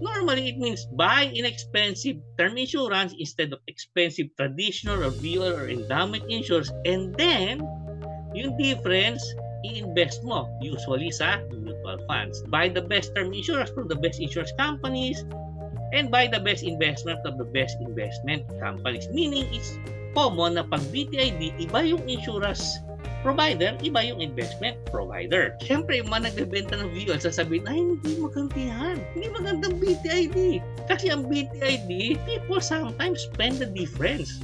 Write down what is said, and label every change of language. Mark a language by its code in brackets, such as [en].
[en] Normally, it means buy inexpensive term insurance instead of expensive traditional or VUL or endowment insurance, and then yung difference, [tl] i-invest mo [en] usually sa mutual funds. Buy the best term insurance from the best insurance companies and buy the best investment of the best investment companies. Meaning, it's common [tl] na pag [en] BTID, [tl] iba yung [en] insurance provider, iba yung investment provider. [tl] Siyempre, yung mga nagbebenta ng VUL, sasabihin, ay, hindi magantihan. Hindi magandang BTID. Kasi ang [en] BTID, people sometimes spend the difference.